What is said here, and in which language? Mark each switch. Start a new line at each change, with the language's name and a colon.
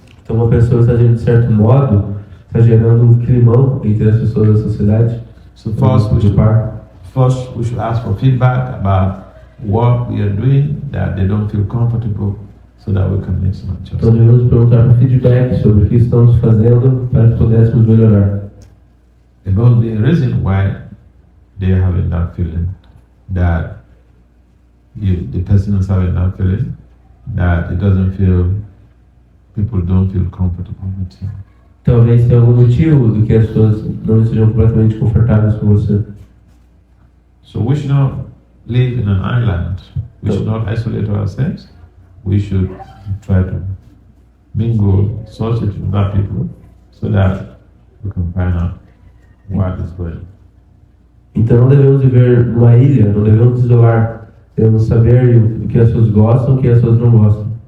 Portuguese: Então uma pessoa está agindo de certo modo, está gerando um climão entre as pessoas da sociedade.
English: So first we should ask for feedback about work we are doing that they don't feel comfortable, so that we can make some
Portuguese: Então
English: adjustments.
Portuguese: devemos perguntar para feedback sobre o que estamos fazendo para que pudéssemos melhorar.
English: About the reason why they are having that feeling, that the person is having that feeling, that it doesn't feel, people don't feel comfortable with him.
Portuguese: Talvez tenha algum motivo do que as pessoas não estejam completamente confortáveis com você.
English: So we should not live in an island. We should not isolate ourselves. We should try to mingle, associate with other people, so that we can find out what is going on.
Portuguese: Então não devemos viver numa ilha, não devemos nos isolar. Devemos saber o que as pessoas gostam e o que as pessoas não gostam.